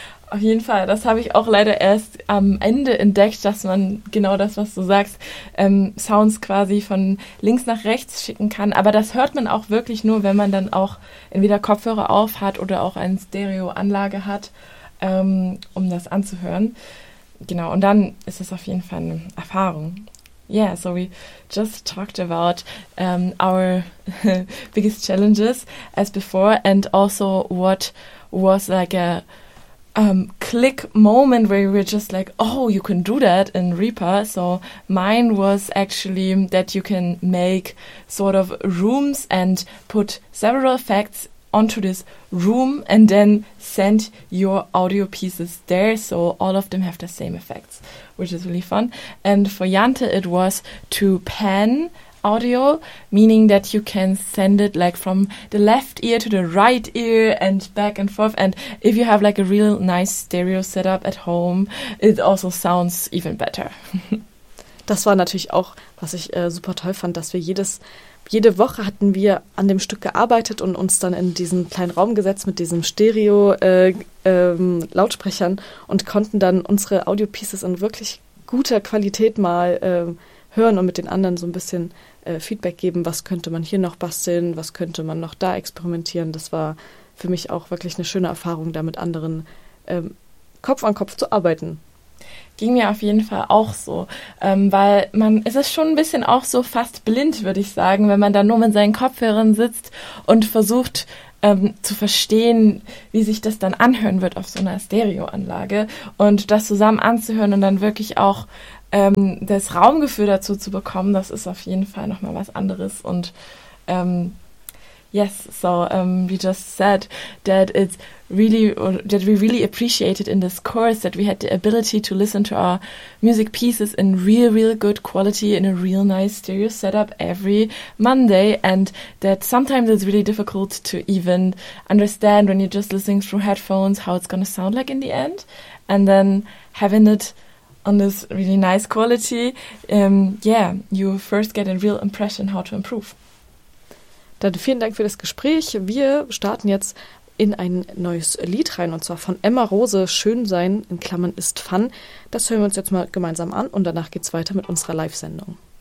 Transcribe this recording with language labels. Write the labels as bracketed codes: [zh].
[de] Auf jeden Fall, das habe ich auch leider erst am Ende entdeckt, dass man genau das, was du sagst, Sounds quasi von links nach rechts schicken kann. Aber das hört man auch wirklich nur, wenn man dann auch entweder Kopfhörer auf hat oder auch eine Stereoanlage hat, um das anzuhören. Genau, und dann ist es auf jeden Fall eine Erfahrung. [en] Yeah, so we just talked about our biggest challenges as before, and also what was like a click moment where we were just like, oh, you can do that in Reaper. So mine was actually that you can make sort of rooms and put several effects onto this room and then send your audio pieces there, so all of them have the same effects, which is really fun. And for Jante, it was to pan audio, meaning that you can send it like from the left ear to the right ear and back and forth. And if you have like a real nice stereo setup at home, it also sounds even better. [de] Das war natürlich auch, was ich super toll fand, dass wir jede Woche hatten wir an dem Stück gearbeitet und uns dann in diesen kleinen Raum gesetzt mit diesen Stereo-Lautsprechern und konnten dann unsere Audio-Pieces in wirklich guter Qualität mal hören und mit den anderen so ein bisschen Feedback geben, was könnte man hier noch basteln, was könnte man noch da experimentieren. Das war für mich auch wirklich eine schöne Erfahrung, da mit anderen Kopf an Kopf zu arbeiten. Ging mir auf jeden Fall auch so, weil man, es ist schon ein bisschen auch so fast blind, würde ich sagen, wenn man da nur mit seinen Kopfhörern sitzt und versucht zu verstehen, wie sich das dann anhören wird auf so einer Stereoanlage, und das zusammen anzuhören und dann wirklich auch das Raumgefühl dazu zu bekommen, das ist auf jeden Fall nochmal was anderes. Und [en] Yes, so we just said that it's really, that we really appreciated in this course that we had the ability to listen to our music pieces in real, real good quality in a real nice stereo setup every Monday, and that sometimes it's really difficult to even understand when you're just listening through headphones how it's going to sound like in the end, and then having it on this really nice quality, you first get a real impression how to improve. [de] Dann vielen Dank für das Gespräch. Wir starten jetzt in ein neues Lied rein, und zwar von Emma Rose, Schön sein, in Klammern ist Fun. Das hören wir uns jetzt mal gemeinsam an und danach geht's weiter mit unserer Live-Sendung.